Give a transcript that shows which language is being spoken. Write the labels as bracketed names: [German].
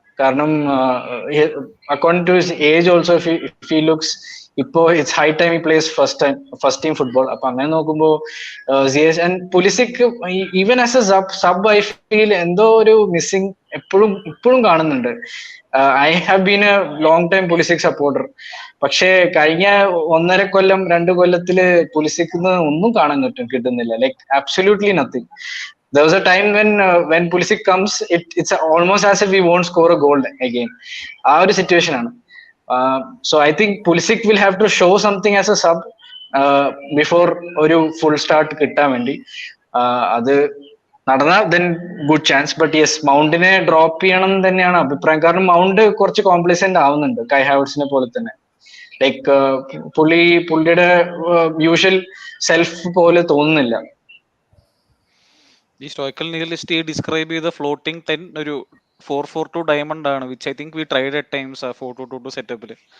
[English] കാരണം according to his age also, if he looks, ഇപ്പോ it's high time he plays first team football. [Malayalam] അപ്പൊ അങ്ങനെ നോക്കുമ്പോ Ziyech and Pulisic, [English] even as a sub I feel [Malayalam] എന്തോ ഒരു missing ഇപ്പോഴും കാണുന്നുണ്ട്. [English] I have been a long time Pulisic supporter. [Malayalam] പക്ഷേ കഴിഞ്ഞ 1.5 കൊല്ലം 2 കൊല്ലത്തില് Pulisicന്ന് ഒന്നും കാണാൻ കിട്ടുന്നില്ല. [English] Like absolutely nothing. There was a time when Pulisic comes, it's almost as if we won't score a goal again. [Malayalam] ആ ഒരു സിറ്റുവേഷൻ ആണ്. [English] So I think Pulisic will have to show something as a sub before [Malayalam] ഒരു full start കിട്ടാൻ വേണ്ടി. അത് നടന്നാൽ [English] then good chance. But yes, [Malayalam] മൗണ്ടിനെ drop ചെയ്യണം തന്നെയാണ് അഭിപ്രായം. കാരണം മൗണ്ട് കുറച്ച് കോംപ്ലിസെന്റ് ആവുന്നുണ്ട് Kai Havertzനെ പോലെ തന്നെ. ലൈക്ക് പുള്ളിയുടെ യൂഷ്വൽ സെൽഫ് പോലെ തോന്നുന്നില്ല. ഈ സ്റ്റോയ്ക്കൽ നിയലിസ്റ്റ് ഡിസ്ക്രൈബ് ചെയ്ത ഫ്ലോട്ടിംഗ് 10 ഒരു 4-4-2 ഡയമണ്ട് ആണ്, [English] which I think we tried at times [Malayalam] 4-2-2 സെറ്റപ്പിൽ.